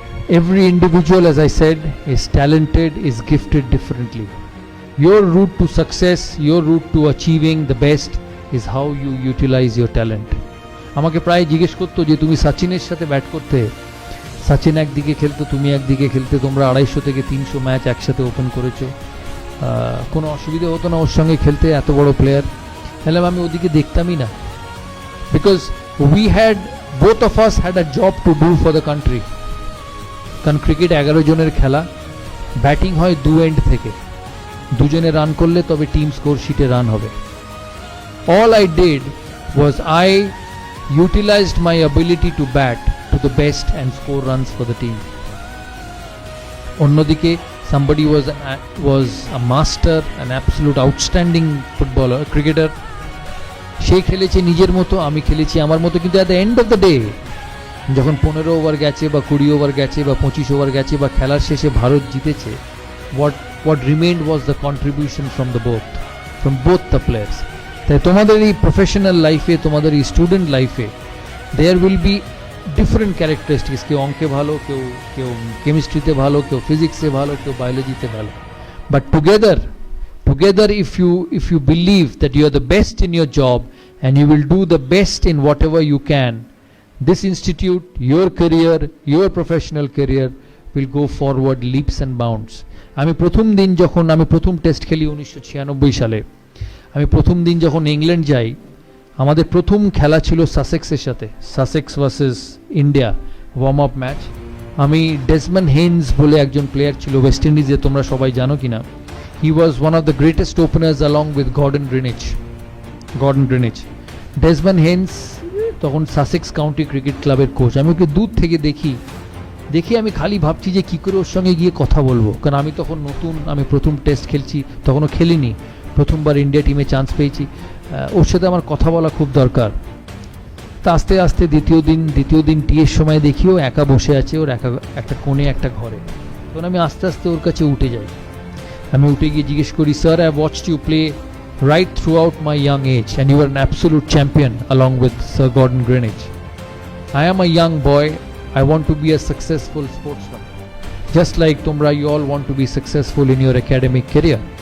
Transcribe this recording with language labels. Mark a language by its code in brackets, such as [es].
[en] Every individual, as I said, is talented, is gifted differently. Your route to success, your route to achieving the best is how you utilize your talent. [bn] আমাকে প্রায় জিজ্ঞেস করতো যে তুমি সচিনের সাথে bat করতে, সচিন একদিকে খেলতো, তুমি একদিকে খেলতে, তোমরা 250 থেকে 300 ম্যাচ একসাথে ওপেন করেছো, কোনো অসুবিধা হতো না ওর সঙ্গে খেলতে, এত বড় প্লেয়ার। তাহলে আমি ওদিকে দেখতামই না, [en] Because both of us had a job to do for the country. [bn] কারণ ক্রিকেট 11 জনের খেলা, ব্যাটিং হয় 2 এন্ড থেকে, দুজনে রান করলে তবে টিম স্কোর শিটে রান হবে। [en] All I did was I utilized my ability to bat to the best and score runs for the team. অন্যদিকে somebody was a master, an absolute outstanding footballer, cricketer. [bn] সে খেলেছে নিজের মতো, আমি খেলেছি আমার মতো, কিন্তু [en] at the end of the day [bn] যখন 15 ওভার গেছে বা 20 ওভার গেছে বা 25 ওভার গেছে বা খেলার শেষে ভারত জিতেছে, [en] what remained was the contribution from both the players. [bn] তাই তোমাদের এই প্রফেশনাল লাইফে, তোমাদের এই স্টুডেন্ট লাইফে [en] there will be different characteristics. [bn] কেউ অঙ্কে ভালো, কেউ কেমিস্ট্রিতে ভালো, কেউ ফিজিক্সে ভালো, কেউ বায়োলজিতে ভালো, [en] but together if you believe that you are the best in your job and you will do the best in whatever you can, this institute, your career, your professional career will go forward leaps and bounds. [bn] আমি প্রথম test খেলি 1996 সালে, আমি প্রথম দিন যখন England যাই, আমাদের প্রথম খেলা ছিল সাসেক্সের সাথে, Sussex versus India, warm up match. আমি ডেসমন্ড হেইনস বলে একজন প্লেয়ার ছিল ওয়েস্ট ইন্ডিজে, তোমরা সবাই জানো কিনা। [en] He was one of the greatest openers along with Gordon Greenidge. [bn] Desmond হেইনস তখন সাসেক্স কাউন্টি ক্রিকেট ক্লাবের কোচ। আমি ওকে দূর থেকে দেখি আমি খালি ভাবছি যে কী করে ওর সঙ্গে গিয়ে কথা বলবো, কারণ আমি তখন নতুন, আমি প্রথম টেস্ট খেলছি, তখনও খেলিনি, প্রথমবার ইন্ডিয়া টিমে চান্স পেয়েছি। ওর সাথে আমার কথা বলা খুব দরকার। তা আস্তে আস্তে দ্বিতীয় দিন টিয়ের সময় দেখি ও একা বসে আছে, ওর একটা কোণে একটা ঘরে। তখন আমি আস্তে আস্তে ওর কাছে উঠে যাই। আমি উঠে গিয়ে জিজ্ঞেস করি, [en] Sir, I watched you play right throughout my young age and you were an absolute champion along with Sir Gordon Greenidge. I am a young boy. I want to be a successful sportsman. Just like Tumra, you all want to be successful in your academic career.